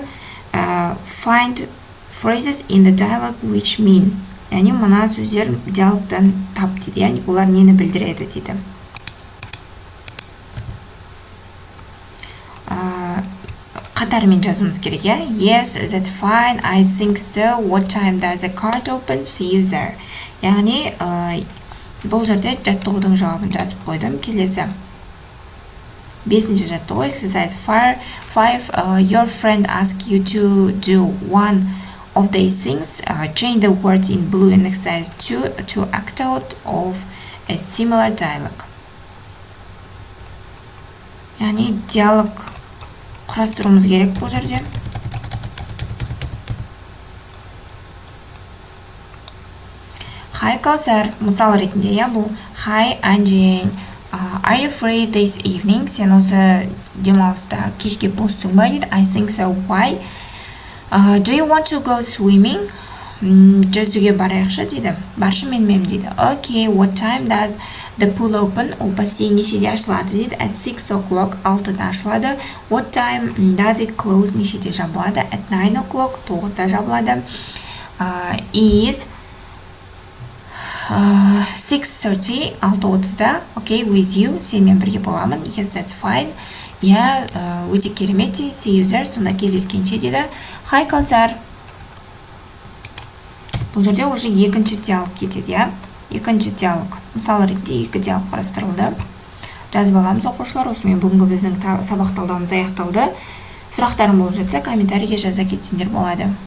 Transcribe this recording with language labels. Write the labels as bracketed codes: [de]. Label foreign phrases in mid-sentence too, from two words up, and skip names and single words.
[en] Find phrases in the dialogue which mean. [kk] Яғни мына сөздер диалогтан тап дейді. Яғни олар нені білдіреді дейді. Қатарымен жазуымыз керек. [en] Yes, that's fine. I think so. What time does the card open? See you there. [kk] Яғни бұл жерде жаттығудың жауабын жазып қойдым. Келесі бесінші жаттығу exercise 5. [en] Your friend asks you to do one of these things. Change the words in blue in exercise 2 to act out of a similar dialogue. [kk] Яғни диалог құрастыруымыз керек бұл жерде. Hi Каусар, мысал ретінде бұл. [en] Hi Анжен. Are you free this evening? [kk] Сен осы демалыста кешке боссың ба дейді. [en] I think so. Why? Do you want to go swimming? [kk] Жүзуге барайықшы дейді. Баршы менімен дейді. [en] Okay, what time does the pool open? [kk] Ол бассейн нешеде ашылады дейді. [en] At 6 o'clock. [kk] 6-да ашылады. [en] What time does it close? [kk] Нешеде жабылады. [en] At 9 o'clock. [kk] 9-да жабылады. [en] Is 6:30, 6:30-да, okay, with you, [kk] сенімен бірге боламын. [en] Yes, that's fine. [kk] Өте керемет. [en] See you there, [kk] сонда кездескенше дейді. [en] Hi Каусар. [kk] Бұл жерде уже екінші диалог кетеді. Екінші диалог. Мысалы ретінде екі диалог қарастырылды. Жазып аламыз оқушылар. Осымен бүгінгі біздің сабақ талдауымыз аяқталды. Сұрақтарың болып жатса, комментарийге жаза кетсеңдер болады.